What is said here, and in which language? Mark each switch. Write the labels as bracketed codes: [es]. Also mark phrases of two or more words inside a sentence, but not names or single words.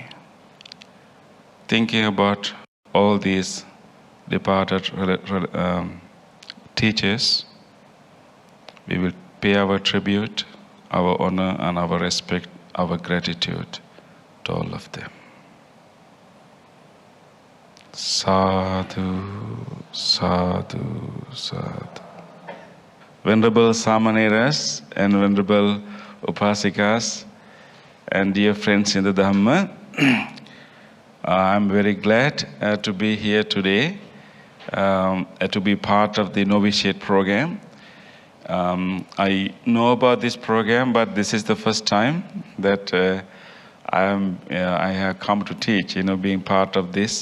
[en] Thinking about all these departed teachers, we will pay our tribute, our honor, and our respect, our gratitude to all of them. [pi] Sadhu, sadhu, sadhu. [en] Venerable Samaneras and Venerable Upasikas and dear friends in the Dhamma, I'm very glad to be here today, to be part of the Novitiate program. I know about this program, but this is the first time that I have come to teach, being part of this.